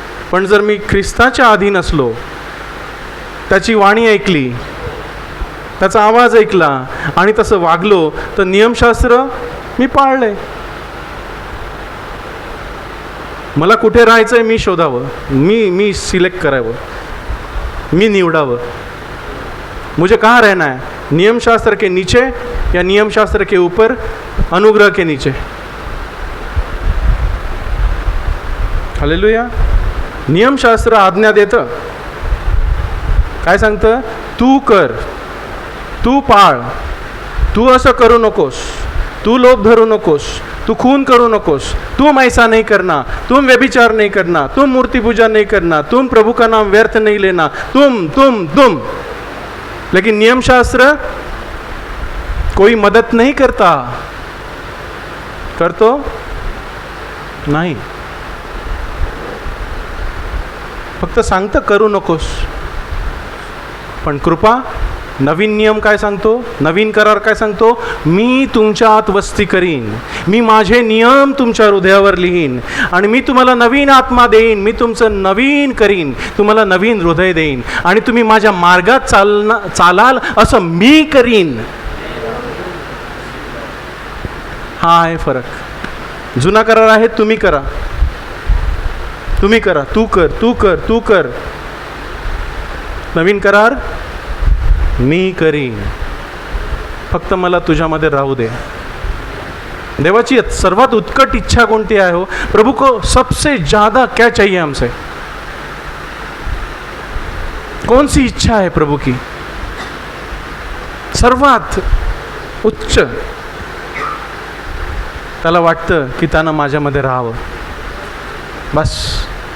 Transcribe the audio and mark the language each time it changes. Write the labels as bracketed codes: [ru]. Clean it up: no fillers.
[mr] पण जर मी ख्रिस्ताच्या अधीन असलो, त्याची वाणी ऐकली, त्याचा आवाज ऐकला आणि तसं वागलो तर नियमशास्त्र मी पाळले. मला कुठे राहायचं आहे मी शोधावं, मी सिलेक्ट करावं, मी निवडावं. [hi] मुझे कहाँ रहना है, नियमशास्त्र के नीचे या नियमशास्त्र के ऊपर, अनुग्रह के नीचे. हालेलुया. [mr] नियमशास्त्र आज्ञा देतं, काय सांगतं? तू कर, तू पाळ, तू असं करू नकोस, [hi] तू लोभ धरू नकोस, तू खून करू नकोस, तुम ऐसा नहीं करना, तुम व्यभिचार नहीं करना, तुम मूर्ति पूजा नहीं करना, तुम प्रभु का नाम व्यर्थ नहीं लेना, तुम. लेकिन नियमशास्त्र कोई मदद नहीं करता. [mr] करतो नाही, फक्त सांगतं करू नकोस. पण कृपा, नवीन नियम काय सांगतो? नवीन करार काय सांगतो? मी तुमच्या आत वस्ती करीन, मी माझे नियम तुमच्या हृदयावर लिहीन आणि मी तुम्हाला नवीन आत्मा देईन, मी तुमचं नवीन करीन, तुम्हाला नवीन हृदय देईन आणि तुम्ही माझ्या मार्गात चालाल असं मी करीन. हा आहे फरक. जुना करार आहे तुम्ही करा, तुम्ही करा, तू कर, तू कर, तू कर. नवीन करार मी करीन, फक्त मला तुझ्यामध्ये राहू दे. देवाची सर्वात उत्कट इच्छा कोणती आहे हो? [hi] प्रभु को सबसे ज्यादा क्या चाहिए हमसे? कौन सी इच्छा है प्रभु की [mr] सर्वात उच्च? त्याला वाटतं की त्यानं माझ्यामध्ये राहावं, बस.